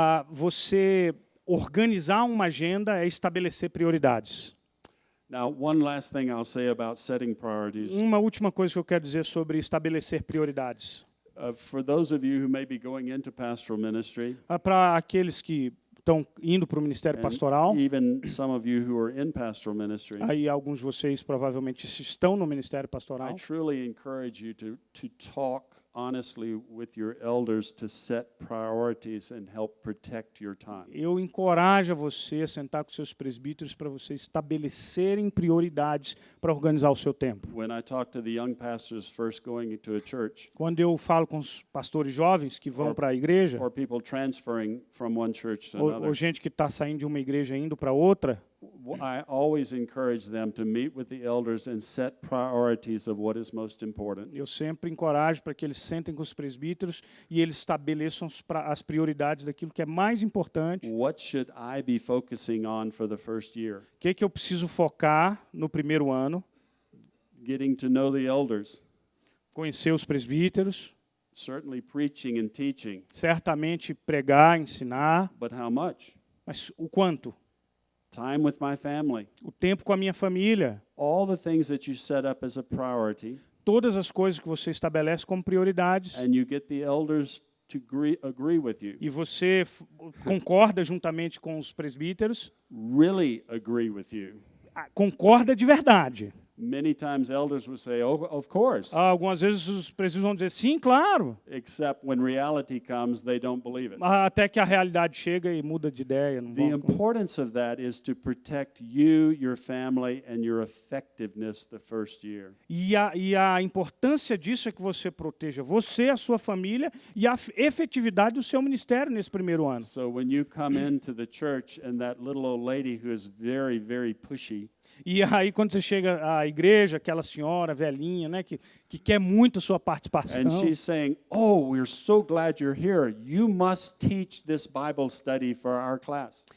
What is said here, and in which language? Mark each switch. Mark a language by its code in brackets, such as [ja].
[pt] Você organizar uma agenda é estabelecer prioridades. [en] Now, one last thing I'll say about setting priorities. [pt] Uma última coisa que eu quero dizer sobre estabelecer prioridades. [en] For those of you who may be going into pastoral ministry, [pt] Para aqueles que estão indo para o ministério pastoral, [en] even some of you who are in pastoral ministry, [pt] aí alguns de vocês provavelmente estão no ministério [en] I [pt] pastoral. [en] truly encourage you to talk honestly with your elders to set priorities and help protect your time. [pt] Eu encorajo você a sentar com seus presbíteros para vocês estabelecerem prioridades para organizar o seu tempo. [en] When I talk to the young pastors first going into a church, [pt] Quando eu falo com os pastores jovens que vão para a igreja, [en] or people transferring from one church to [pt] ou [en] another, [pt] gente que está saindo de uma igreja e indo para outra, [en] I always encourage them to meet with the elders and set priorities of what is most important. [pt] eu sempre encorajo para que eles sentem com os presbíteros e eles estabeleçam as prioridades daquilo que é mais importante. [en] What should I be focusing on for the first year? [pt] O que eu preciso focar no primeiro ano? [en] Getting to know the elders, [pt] Conhecer os presbíteros, [en] certainly preaching and teaching, [pt] certamente pregar, ensinar, [en] but how much? [pt] mas o quanto? [en] time with my family, [pt] o tempo com a minha família, [en] all the things that you set up as a priority, [pt] todas as coisas que você estabelece como prioridades, [en] and you get the elders to agree with you, [pt] e você concorda juntamente com os presbíteros, [en] really agree with you. [pt] concorda de verdade. [en] Many times elders will say, "Oh, of course," [pt] Algumas vezes os presbíteros vão dizer sim, claro, [en] except when reality comes, they don't believe it. [pt] até que a realidade chega e muda de ideia. Não [en] The [pt] vão... [en] importance of that is to protect you, your family, and your effectiveness the first year. [pt] E a importância disso é que você proteja você, a sua família e a efetividade do seu ministério nesse primeiro ano. [en] So when you come into the church and that little old lady who is very, very pushy, [pt] E aí, quando você chega à igreja, aquela senhora velhinha, né, que quer muito a sua participação, [en] and she's saying, "Oh, we're so glad you're here. You must teach this Bible study for our class."